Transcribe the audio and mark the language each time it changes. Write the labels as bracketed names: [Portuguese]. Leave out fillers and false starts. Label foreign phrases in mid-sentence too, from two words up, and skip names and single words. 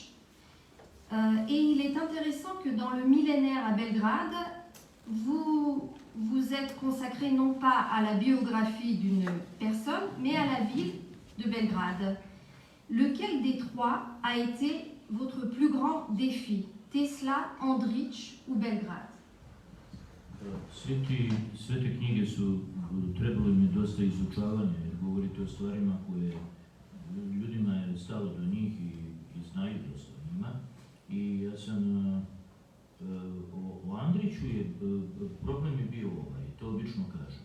[French] Et il est intéressant que dans le millénaire à Belgrade, vous êtes consacré non pas à la biographie d'une personne, mais à la ville de Belgrade. Lequel des trois a été votre plus grand défi? Tesla, Andrich ou Belgrade? [Serbian] Sve te knjige su, trebalo im je dosta izučavanja, jer govorite o stvarima koje ljudima je stalo do njih i znaju dosta o njima. I ja sam, o Andriću je, problem je bio ovaj, to obično kažem.